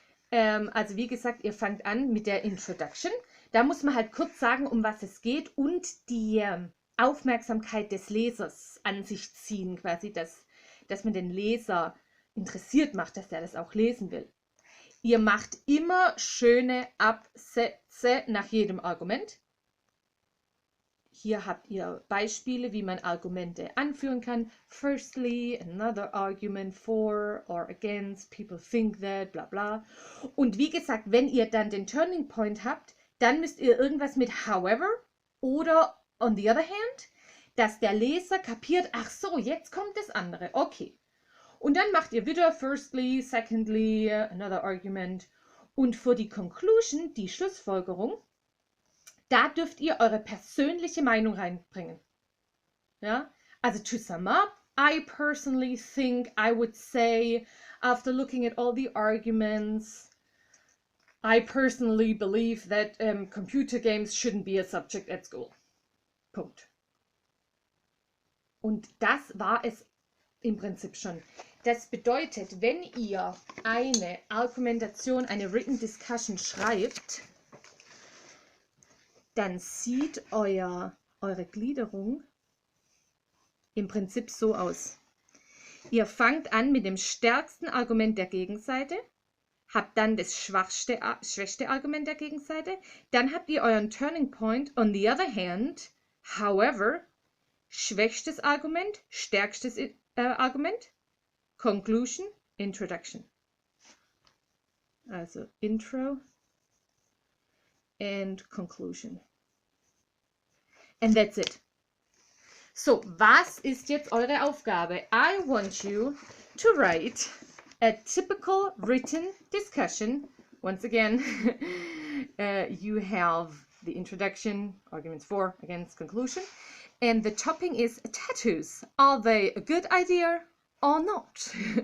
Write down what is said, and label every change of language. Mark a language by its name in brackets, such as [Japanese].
[German] Also wie gesagt, ihr fangt an mit der Introduction. Da muss man halt kurz sagen, um was es geht und die Aufmerksamkeit des Lesers an sich ziehen, quasi, dass man den Leser interessiert macht, dass er das auch lesen will. Ihr macht immer schöne Absätze nach jedem Argument. Hier habt ihr Beispiele, wie man Argumente anführen kann. [English] Firstly, another argument for or against, people think that, bla bla. [German] Und wie gesagt, wenn ihr dann den Turning Point habt, dann müsst ihr irgendwas mit however oder [English] on the other hand, [German] dass der Leser kapiert, ach so, jetzt kommt das andere, okay. Und dann macht ihr wieder [English] firstly, secondly, another argument. [German] Und für die Conclusion, die Schlussfolgerung, da dürft ihr eure persönliche Meinung reinbringen. Ja? [English] Also to sum up, I personally think, I would say, after looking at all the arguments, I personally believe that computer games shouldn't be a subject at school. [German] Punkt. Und das war es im Prinzip schon. Das bedeutet, wenn ihr eine Argumentation, eine Written Discussion schreibt, dann sieht eure Gliederung im Prinzip so aus. Ihr fangt an mit dem stärksten Argument der Gegenseite, habt dann das schwächste Argument der Gegenseite, dann habt ihr euren Turning Point, [English] on the other hand, however, [German] schwächstes Argument, stärkstes Argument, Conclusion, Introduction. [English] Also Intro and Conclusion. And that's it. [German] So, was ist jetzt eure Aufgabe? [English] I want you to write a typical written discussion. Once again, you have the introduction, arguments for, against, conclusion. And the topic is tattoos. Are they a good idea or not?